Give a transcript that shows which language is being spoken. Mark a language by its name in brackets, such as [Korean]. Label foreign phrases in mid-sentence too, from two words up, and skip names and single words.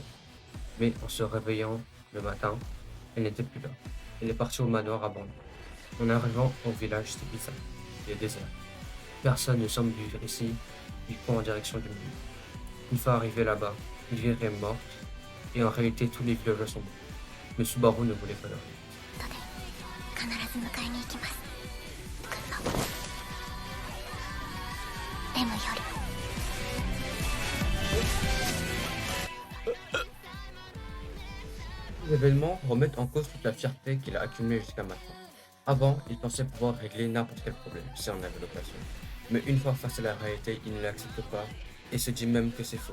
[French] Mais en se réveillant le matin, elle n'était plus là. Elle est partie au manoir abandonné. En arrivant au village, c'est bizarre. Il est désert. Personne ne semble vivre ici. Il court en direction du mur. Une fois arrivé là-bas, il vit Rem morte. Et en réalité, tous les villageois sont morts. Mais Subaru ne voulait pas leur. [Japanese] 必ず迎えに行きますくんの M より [French] Les événements remettent en cause toute la fierté qu'il a accumulée jusqu'à maintenant. Avant, il pensait pouvoir régler n'importe quel problème si on avait l'occasion. Mais une fois face à la réalité, il ne l'accepte pas et se dit même que c'est faux.